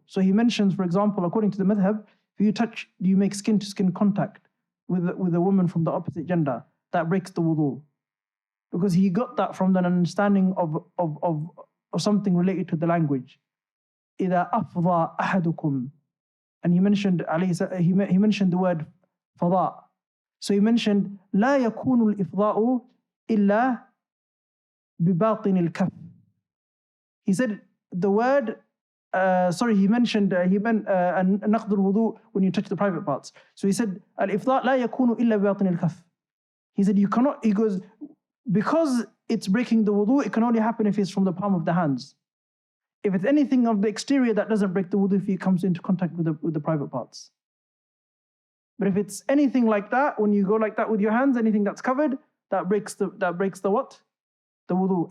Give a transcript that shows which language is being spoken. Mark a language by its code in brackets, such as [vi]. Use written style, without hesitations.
[en] So he mentions, for example, according to the madhab, if you make skin-to-skin contact with a woman from the opposite gender, that breaks the wudu. Because he got that from an understanding of something related to the language. [ar] إِذَا أَفْضَى أَحَدُكُمْ. [en] And he mentioned the word fada. So he mentioned [ar] لا يكون الإفضاء إلا بباطن الكف. [en] He said the word he mentioned [ar] نقض الوضوء [en] when you touch the private parts. So he said [ar] الإفضاء لا يكون إلا بباطن الكف. [en] He said you cannot, he goes, because it's breaking the wudu, it can only happen if it's from the palm of the hands. If it's anything of the exterior, that doesn't break the wudu if it comes into contact with the private parts. But if it's anything like that, when you go like that with your hands, anything that's covered, that breaks the what? The wudu.